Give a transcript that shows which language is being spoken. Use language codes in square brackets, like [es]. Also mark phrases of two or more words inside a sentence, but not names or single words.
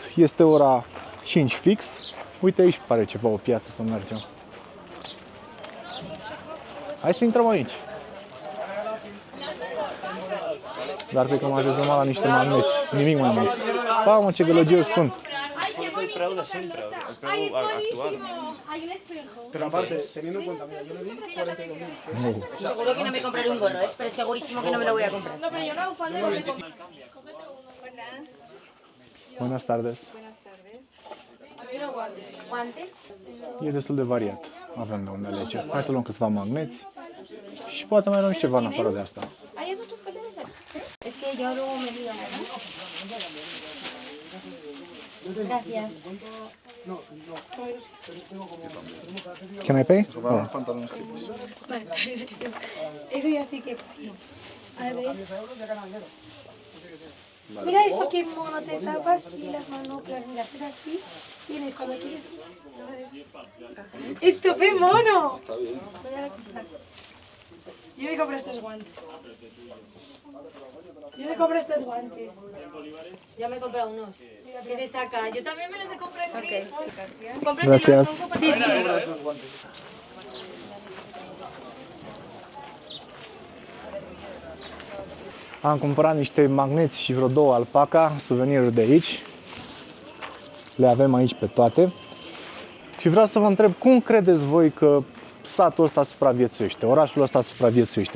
[ro] Este ora 5 fix. Uite, aici pare ceva o piață să mergem. Hai să intrăm aici. Dar cred că mă așezăm la niște magneți, nimic mai mult. Mamă, ce gălăgioși sunt! [es] Ay, es buenísimo. Hay un espejo. Pero aparte, teniendo en cuenta, mira, yo le di 42.000. Seguro que no me compraré un gorro, pero segurísimo que no me lo voy a comprar. No, pero yo una bufanda no me compro. Cógete uno. Buenas tardes. Buenas tardes. A ver, guantes. ¿Guantes? [ro] E destul de variat. Avem de unde alege. Hai să luăm câțiva magneți și poate mai luăm și ceva în afară de asta. [es] Hay muchos colores aquí. Es que yo luego me digo, gracias. [en] Can I pay? Oh. [es] Vale. Eso ya sí que... A ver. Mira esto, qué mono, te tapas y las manoplas, mira, haces así, tienes cuando quieres. ¡Estupendo mono! Está bien. Voy a comprar. Yo me compro estos guantes. Yo me he comprado unos. Que se saca. Yo también me los he comprado en gris. Gracias. Sí, sí. [ro] Am cumpărat niște magneți și vreo 2 alpaca, suveniruri de aici. Le avem aici pe toate. Și vreau să vă întreb, cum credeți voi că satul ăsta supraviețuiește, orașul ăsta supraviețuiește?